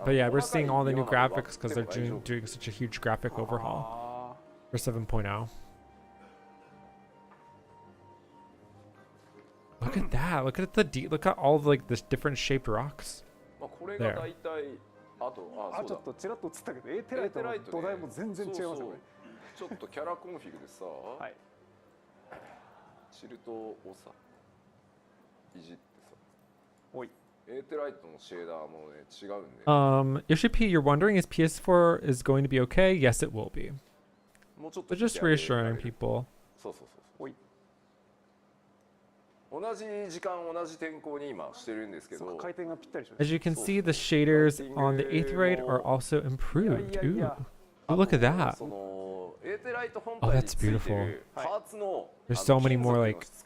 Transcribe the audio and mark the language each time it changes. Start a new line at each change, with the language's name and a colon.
English: But yeah, we're seeing all the new graphics because they're doing such a huge graphic overhaul for 7.0. Look at that! Look at all the like the different shaped rocks. There.
Japanese: あとちょっとちらっと映ったけど A テライトの土台も全然違いますよね。ちょっとキャラコンフィグでさ、はい、チルトをさいじってさ、おい A テライトのシェーダーもね違うんで。
English: Yoshi P, you're wondering is PS4 is going to be okay? Yes, it will be.
Japanese: もうちょっと
English: But just reassuring people.
Japanese: そうそうそう。おい。同じ時間同じ天候に今してるんですけど。回転がぴったりします。
English: As you can see, the shaders on the Aetheryte are also improved. Ooh. Oh, look at that. Oh, that's beautiful. There's so many more like.